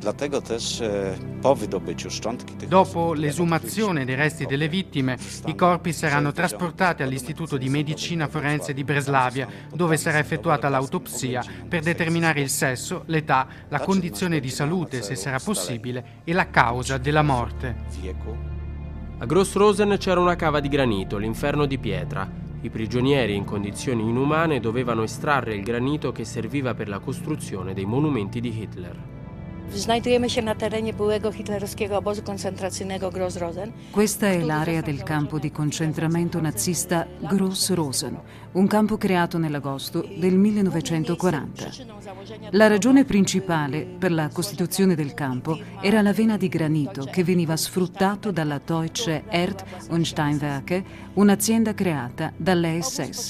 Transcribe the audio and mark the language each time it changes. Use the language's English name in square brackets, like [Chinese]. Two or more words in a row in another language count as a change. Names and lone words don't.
[Italian] Dopo l'esumazione dei resti delle vittime, i corpi saranno trasportati all'Istituto di Medicina Forense di Breslavia, dove sarà effettuata l'autopsia per determinare il sesso, l'età, la condizione di salute, se sarà possibile, e la causa della morte. A Gross Rosen c'era una cava di granito, l'inferno di pietra. I prigionieri in condizioni inumane dovevano estrarre il granito che serviva per la costruzione dei monumenti di Hitler. [Polish] Znajdujemy się na terenie byłego hitlerowskiego obozu koncentracyjnego Gross Rosen. [Italian] Questa è l'area del campo di concentramento nazista Gross Rosen, un campo creato nell'agosto del 1940. La ragione principale per la costituzione del campo era la vena di granito che veniva sfruttato dalla Deutsche Erd- und Steinwerke, un'azienda creata dalle SS.